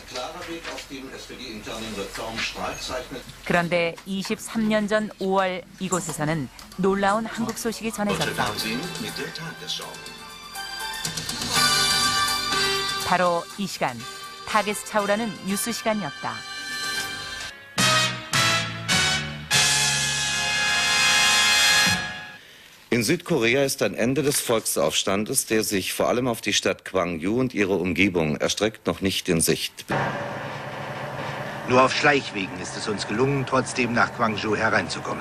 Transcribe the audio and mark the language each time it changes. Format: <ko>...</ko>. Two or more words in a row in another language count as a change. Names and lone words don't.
<ko>그런데 23년 전 5월 이곳에서는 놀라운 한국 소식이 전해졌다. 바로 이 시간, 타게스차우라는 뉴스 시간이었다.</ko> <de>In Südkorea ist ein Ende des Volksaufstandes, der sich vor allem auf die Stadt Gwangju und ihre Umgebung erstreckt, noch nicht in Sicht. Nur auf Schleichwegen ist es uns gelungen, trotzdem nach Gwangju hereinzukommen.</de>